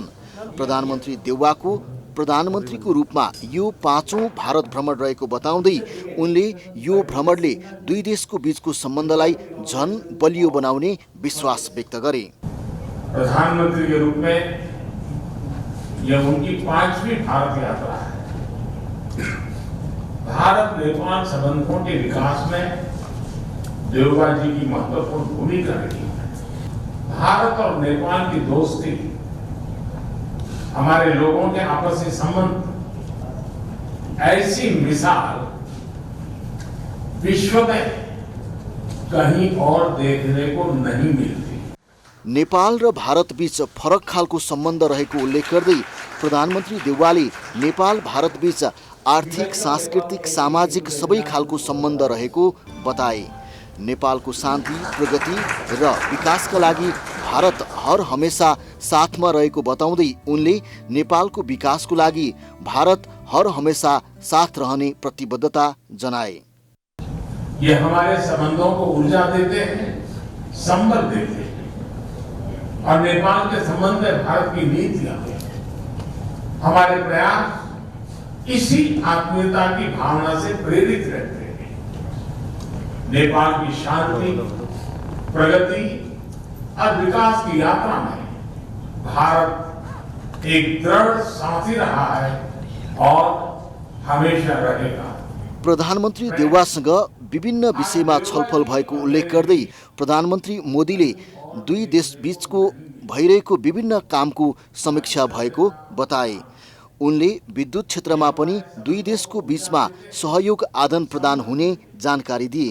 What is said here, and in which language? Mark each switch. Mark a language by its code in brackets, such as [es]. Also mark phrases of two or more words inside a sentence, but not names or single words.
[ne] प्रधानमन्त्री देउवाको प्रधानमन्त्रीको रूपमा यो 5औं भारत भ्रमण रहेको बताउँदै उनले यो भ्रमणले 2 देशको बीचको सम्बन्धलाई झन बलियो बनाउने विश्वास व्यक्त गरे। [hi] प्रधानमन्त्री के रूप में यह उनकी 5वीं भारत यात्रा है। भारत नेपाल संबंधों के विकास में देउवा जी की महत्वपूर्ण भूमिका रही है। भारत और नेपाल की दोस्ती, हमारे लोगों के आपसी संबंध, ऐसी मिसाल विश्व में कहीं और देखने को नहीं मिलती। [ne] नेपाल र भारतबीच फरक खालको सम्बन्ध रहेको उल्लेख गर्दै प्रधानमन्त्री देउवाले नेपाल भारतबीच आर्थिक, सांस्कृतिक, सामाजिक सबै खालको सम्बन्ध रहेको बताए। नेपालको शान्ति, प्रगति र विकासका लागि भारत हर हमेशा साथमा रहेको बताउँदै उनले नेपालको विकासको लागि भारत हर हमेशा साथ रहने प्रतिबद्धता जनाए। [hi] ये हमारे संबंधों को ऊर्जा देते हैं, संबल देते हैं और नेपाल के संबंध में भारत की नीतियां, हमारे प्रयास इसी आत्मीयता की भावना से प्रेरित रहते हैं। नेपाल की शांति, प्रगति और विकास की यात्रा में भारत एक दृढ़ साथी रहा है और हमेशा रहेगा। [ne] प्रधानमन्त्री देउवासँग विभिन्न विषयमा छलफल भएको उल्लेख गर्दै प्रधानमन्त्री मोदीले 2 देश बीचको भइरहेको विभिन्न कामको समीक्षा भएको बताए। उनले विद्युत क्षेत्रमा पनि 2 देशको बीचमा सहयोग आदान प्रदान हुने जानकारी दिए।